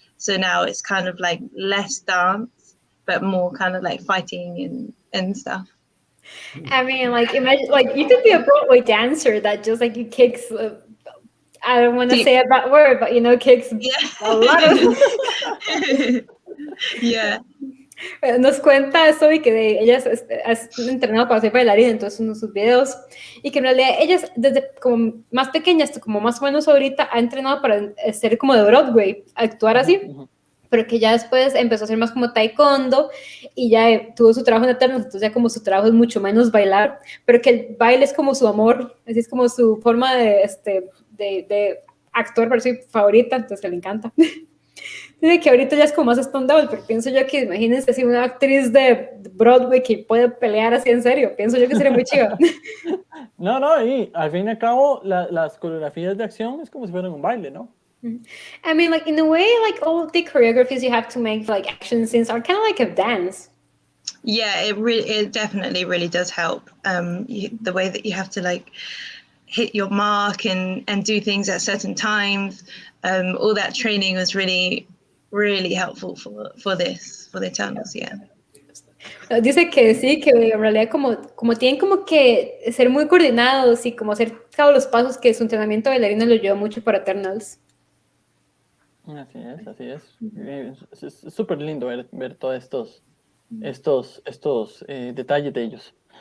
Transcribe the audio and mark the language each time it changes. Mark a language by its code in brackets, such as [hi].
[en] So now it's kind of less dance, but more kind of fighting and stuff. I mean, imagine, you could be a Broadway dancer that just you kicks. I don't want to say a bad word, but kicks a lot of. Yeah. [es] Nos cuenta eso y que ella es entrenado para ser bailarina, entonces uno de sus videos, y que en realidad ella desde como más pequeña hasta como más o menos ahorita ha entrenado para ser como de Broadway, actuar así, pero que ya después empezó a hacer más como taekwondo y ya tuvo su trabajo en Eternos, entonces ya como su trabajo es mucho menos bailar, pero que el baile es como su amor, así es como su forma de actuar, para su favorita, entonces que le encanta. Dice que ahorita ya es como más stand-up, pero pienso yo que imagínense así una actriz de Broadway que puede pelear así en serio, pienso yo que sería muy chido. No, y al fin y al cabo las coreografías de acción es como si fueran un baile, ¿no? [en] I mean, in a way, all the choreographies you have to make, action scenes are kind of like a dance. Yeah, it definitely really does help. The way that you have to hit your mark and do things at certain times. All that training was really, really helpful for the Eternals, yeah. [es] Dice que sí, que en realidad como tienen como que ser muy coordinados y como hacer todos los pasos, que su entrenamiento bailarino lo llevó mucho para Eternals. Así es. Es súper lindo ver todos estos detalles de ellos.